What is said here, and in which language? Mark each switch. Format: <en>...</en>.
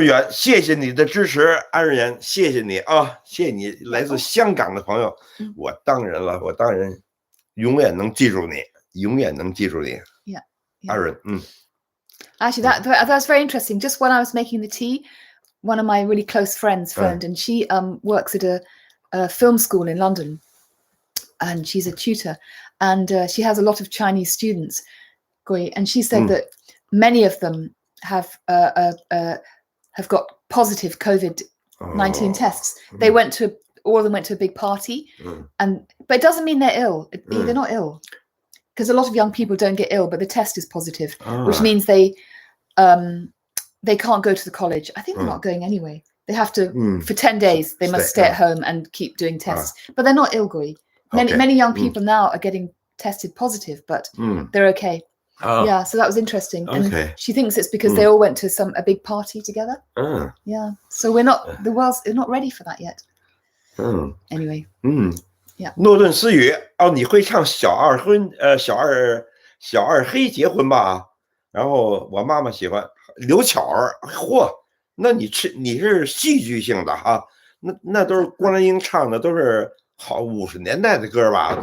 <zh>Yuan， 谢谢你的支持，安源，谢谢你啊，谢谢你来自香港的朋友，我当然永远能记住你，永远能记住你。</zh> <en>Yeah. Aaron， Actually, that's very interesting. Just when I was making the tea, one of my really close friends phoned, and she works at a film school in London, and she's a tutor, and she has a lot of Chinese students, and she said that many of them have got positive COVID-19 tests. They all of them went to a big party, but it doesn't mean they're ill. They're not ill, because a lot of young people don't get ill, but the test is positive, which means they can't go to the college. I think they're not going anyway. They have to for 10 days. They must stay at home and keep doing tests, but they're not ill, Gui. Many young people now are getting tested positive, but they're okay. Yeah, so that was interesting. And she thinks it's because they all went to a big party together. Yeah, so the world's not ready for that yet. Anyway. Yeah.</en> <zh>诺顿私语你会唱小二黑结婚吧？然后我妈妈喜欢刘巧儿，嚯，那你是戏剧性的哈？那都是郭兰英唱的，都是好50年代的歌吧？</zh>